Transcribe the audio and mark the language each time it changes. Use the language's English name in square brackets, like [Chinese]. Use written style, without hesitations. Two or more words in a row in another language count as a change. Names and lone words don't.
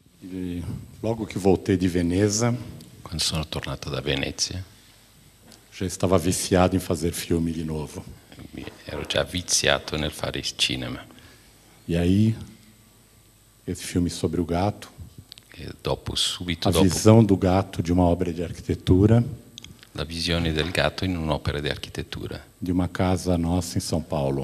[Portuguese] E logo que voltei de Veneza, [Italian] Quando sono tornato da Venezia, [Portuguese] já estava viciado em fazer filme de novo. [Italian] ero già viziato nel fare cinema. [Portuguese] E aí, esse filme sobre o gato, [Italian] E subito a dopo, [Portuguese] visão do gato de uma obra de arquitetura, [Italian] la visione del gatto in un'opera di architettura [Portuguese] de uma casa nossa em São Paulo.